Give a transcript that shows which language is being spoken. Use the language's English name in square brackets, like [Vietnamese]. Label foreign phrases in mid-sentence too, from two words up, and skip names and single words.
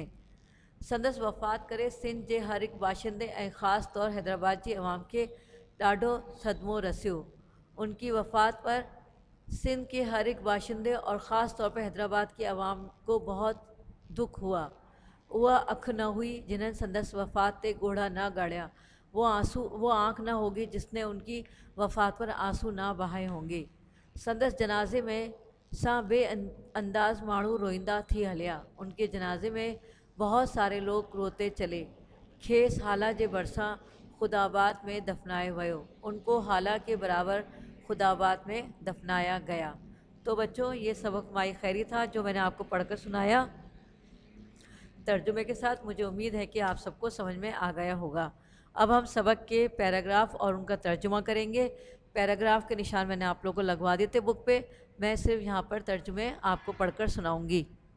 [Sindhi] संदसि वफ़ात करे सिंध जे हर हिकु बाशिंदे ऐं ख़ासि तौर हैदराबाद जी अवाम खे ॾाढो सदमो रसियो। [Urdu] ان کی وفات پر سندھ کے ہر ایک باشندے اور خاص طور پر حیدرآباد کی عوام کو بہت دکھ ہوا. [Sindhi] वह अख न हुई जिन्हें संदसि वफ़ात ते गोढ़ा न गाड़िया, [Urdu] وہ آنکھ نہ ہوگی جس نے ان کی وفات پر آنسو نہ بہائے ہوں گے. [Sindhi] संदसि जनाजे में सां बेअंदाज़ माण्हू रोईंदा थी हलिया। [Urdu] ان کے جنازے میں بہت سارے لوگ روتے چلے. [Sindhi] खेसि हाला जे भरिसां खुदाबाद में दफनाए वियो। [Urdu] ان کو ہالا کے برابر خداباد میں دفنایا گیا۔ تو بچوں یہ سبق مائی خیری تھا جو میں نے آپ کو پڑھ کر سنایا ترجمے کے ساتھ۔ مجھے امید ہے کہ آپ سب کو سمجھ میں آ گیا ہوگا۔ اب ہم سبق کے پیراگراف اور ان کا ترجمہ کریں گے۔ پیراگراف کے نشان میں نے آپ لوگوں کو لگوا دیے تھے بک پہ، میں صرف یہاں پر ترجمے آپ کو پڑھ کر سناؤں گی۔